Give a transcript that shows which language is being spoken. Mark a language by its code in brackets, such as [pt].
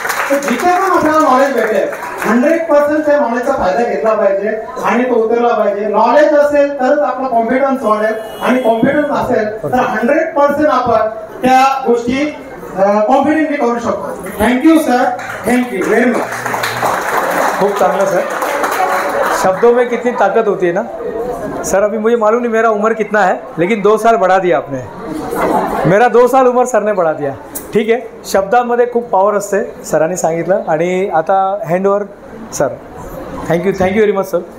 [mr] तर जिथे पण आपल्याला नॉलेज भेटेल 100% त्या नॉलेजचा फायदा घेतला पाहिजे आणि तो उतरला पाहिजे. नॉलेज असेल तरच आपला कॉन्फिडन्स वाढेल आणि कॉन्फिडन्स असेल तर 100% आपण त्या गोष्टी कॉन्फिडेंटली करू शकतो. [en] Thank you sir, thank you very much. [mr] खूप चांगलं सर. [hi] शब्दों में कितनी ताकत होती है ना सर. अभी मुझे मालूम नहीं मेरा उम्र कितना है, लेकिन 2 साल बढ़ा दिया आपने. मेरा 2 साल उम्र सरने बढ़ा दिया. [mr] ठीक आहे, शब्दांमध्ये खूप पॉवर असते, सरांनी सांगितलं. आणि आता handover sir. [en] Thank you very much sir.